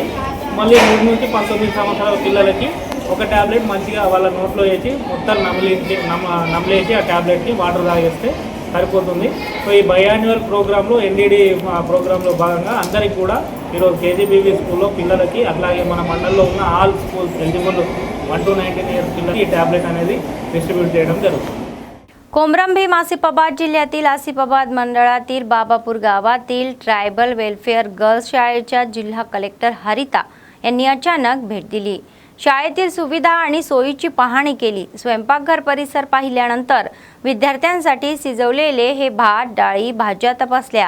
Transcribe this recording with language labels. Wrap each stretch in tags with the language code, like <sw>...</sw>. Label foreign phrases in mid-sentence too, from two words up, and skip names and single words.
<te>మళ్ళీ 3 నుంచి 19 సంవత్సరాల పిల్లలకి ఒక ట్యాబ్లెట్ మంచిగా వాళ్ళ నోట్లో వేసి మొత్తం నమిలేసి ఆ ట్యాబ్లెట్ని వాటర్ తాగేస్తే సరిపోతుంది. సో ఈ</te> <en>biannual program</en> <te>ఎన్డీడీ ప్రోగ్రాంలో భాగంగా అందరికీ కూడా ఈరోజు కేజీబీవీ స్కూల్లో పిల్లలకి అట్లాగే మన మండలంలో ఉన్న</te> <en>all schools eligible 1 to 19 years</en> <te>పిల్లలకి ఈ ట్యాబ్లెట్ అనేది డిస్ట్రిబ్యూట్ చేయడం जरूर.</te> <mr>कोमरंभीम आसिफाबाद जिल्ह्यातील आसिफाबाद मंडळातील बाबापूर गावातील</mr> <en>tribal welfare girls</en> <mr>शाळेच्या जिल्हा कलेक्टर हरिता यांनी अचानक भेट दिली. शाळेतील सुविधा आणि सोयीची पाहणी केली. स्वयंपाकघर परिसर पाहिल्यानंतर विद्यार्थ्यांसाठी शिजवलेले हे भात डाळी भाज्या तपासल्या.</mr>